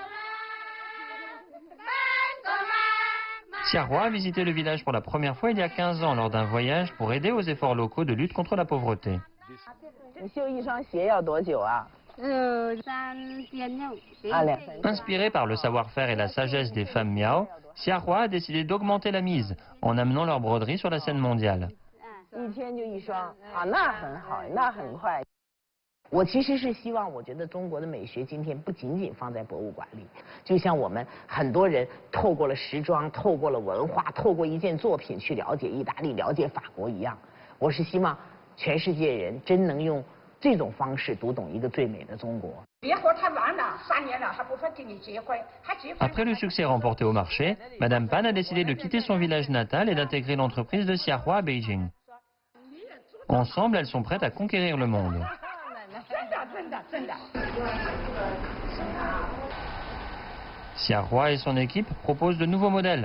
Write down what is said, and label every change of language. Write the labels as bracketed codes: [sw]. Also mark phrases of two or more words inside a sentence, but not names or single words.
[fr] Xia Hua a visité le village pour la première fois il y a 15 ans lors d'un voyage pour aider aux efforts locaux de lutte contre la pauvreté. Inspirée par le savoir-faire et la sagesse des femmes Miao, Xia Hua a décidé d'augmenter la mise en amenant leur broderie sur la scène mondiale. [zh] 我其实是希望，我觉得中国的美学今天不仅仅放在博物馆里，就像我们很多人透过了时装、透过了文化、透过一件作品去了解意大利、了解法国一样。我是希望全世界人真能用这种方式读懂一个最美的中国。别说他完了，3年了还不说跟你结婚，还结婚。 [fr] Après le succès remporté au marché, Madame Pan a décidé de quitter son village natal et d'intégrer l'entreprise de Xia Hua à Beijing. Ensemble, elles sont prêtes à conquérir le monde. Xia Hua et son équipe proposent de nouveaux modèles.